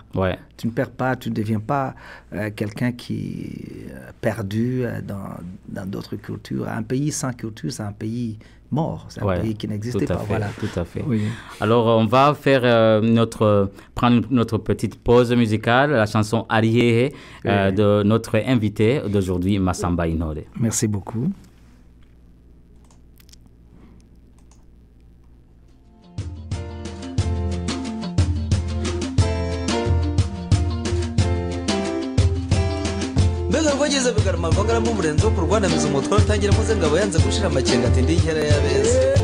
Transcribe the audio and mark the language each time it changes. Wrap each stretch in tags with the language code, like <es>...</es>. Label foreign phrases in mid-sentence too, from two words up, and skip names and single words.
<fr>Tu ne perds pas, tu ne deviens pas quelqu'un qui est perdu dans d'autres cultures. Un pays sans culture, c'est un pays mort. C'est un pays qui n'existait pas. Voilà. Tout à fait. Oui. Alors, on va faire prendre notre petite pause musicale, la chanson Arihehe de notre invité d'aujourd'hui, Massamba Intore. Merci beaucoup.</fr> <rw>mbega rwageze bigarama mbagara mu murenzo wo kurwanamiza umutwaro utangira muze ngabo yanze gushira amakenga ati ndi nkera yabeze</rw>